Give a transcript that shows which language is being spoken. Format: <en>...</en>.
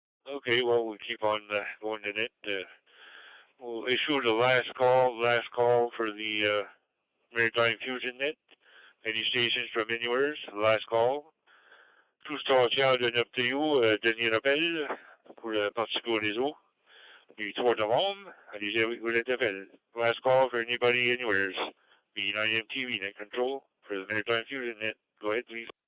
<en>Okay, well, we'll keep on going to it. We'll issue the last call for the Maritime Fusion net. Any stations from anywhere, last call.</en> <fr>Tout stations donne up to you, dernier appel pour le participer au réseau. Du 3 novembre, allez-y avec vous appel.</fr> <en>Last call for anybody anywhere. B9 MTV net control for the Maritime Fusion net. Go ahead, please.</en>